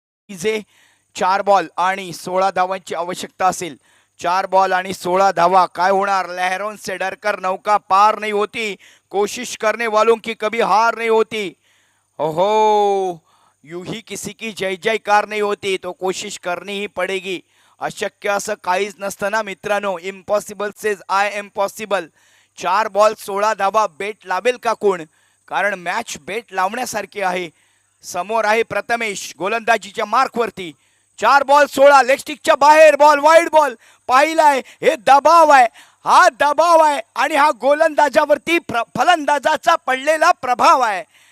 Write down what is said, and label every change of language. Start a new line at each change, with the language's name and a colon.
Marathi: जे 4 बॉल आणि 16 धावांची आवश्यकता असेल. 4 बॉल आणि 16 धावा. काय होणार?
Hindi: लहरों से डरकर नौका पार नहीं होती, कोशिश करने वालों की कभी हार नहीं होती. ओहो, यूं ही किसी की जय जयकार नहीं होती, तो कोशिश करनी ही पडेगी.
Marathi: अशक्य असं काहीच नसतं ना मित्रांनो.
English: Impossible says I am possible.
Marathi: 4 ball 16 धावा. बेट लावेल का कोण? कारण मॅच बेट लावण्यासारखी आहे. समोर आहे प्रथमेश गोलंदाजीच्या मार्कवरती. 4 बॉल 16, लेगस्टिकच्या बाहेर बॉल, वाईड बॉल पाहिलाय. हे दबाव आहे, हा दबाव आहे आणि हा गोलंदाजावरती फलंदाजाचा पडलेला प्रभाव आहे.